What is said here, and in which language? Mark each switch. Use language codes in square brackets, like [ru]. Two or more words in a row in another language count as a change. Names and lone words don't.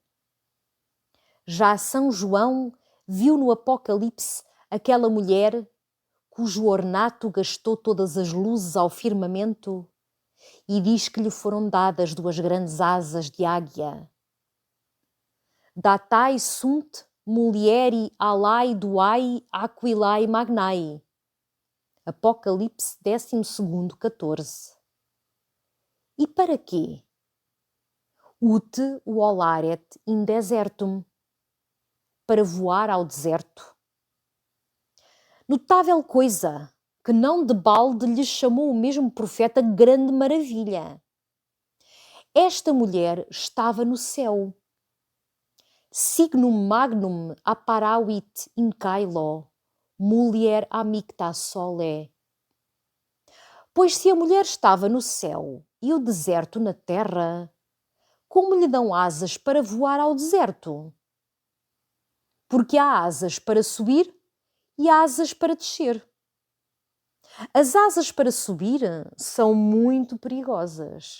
[pt] Já São João viu no Apocalipse aquela mulher cujo ornato gastou todas as luzes ao firmamento e diz que lhe foram dadas duas grandes asas de águia. [la] Datai sunt mulieri alai duai aquilai magnai. [pt] Apocalipse 12, 14. E para quê? [la] Ut volaret in desertum. [pt] Para voar ao deserto. Notável coisa, que não de balde lhe chamou o mesmo profeta grande maravilha. Esta mulher estava no céu. [la] Signum magnum apparavit in caelo, mulier amicta sole. [pt] Pois se a mulher estava no céu e o deserto na terra, como lhe dão asas para voar ao deserto? Porque há asas para subir e asas para descer. As asas para subir são muito perigosas.